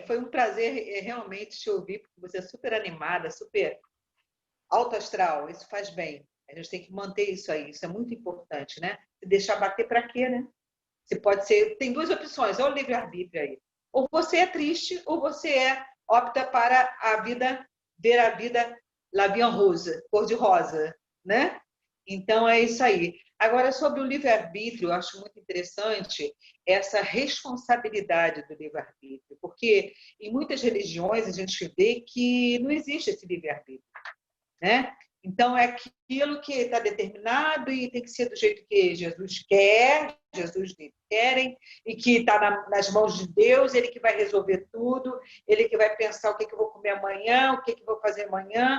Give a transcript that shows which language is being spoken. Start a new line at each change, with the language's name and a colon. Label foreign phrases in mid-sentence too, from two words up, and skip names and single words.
Portuguese: Foi um prazer realmente te ouvir, porque você é super animada, super alto astral, isso faz bem. A gente tem que manter isso aí, isso é muito importante, né? Se deixar bater para quê, né? Você pode ser... Tem duas opções, olha o livre-arbítrio aí. Ou você é triste, ou você opta para ver a vida
French: la vie en rose,
Portuguese: cor-de-rosa, né? Então, é isso aí. Agora, sobre o livre-arbítrio, eu acho muito interessante essa responsabilidade do livre-arbítrio, porque em muitas religiões a gente vê que não existe esse livre-arbítrio, né? Então, é aquilo que está determinado e tem que ser do jeito que Jesus quer, Jesus querem, e que está nas mãos de Deus, Ele que vai resolver tudo, Ele que vai pensar o que eu vou comer amanhã, o que eu vou fazer amanhã.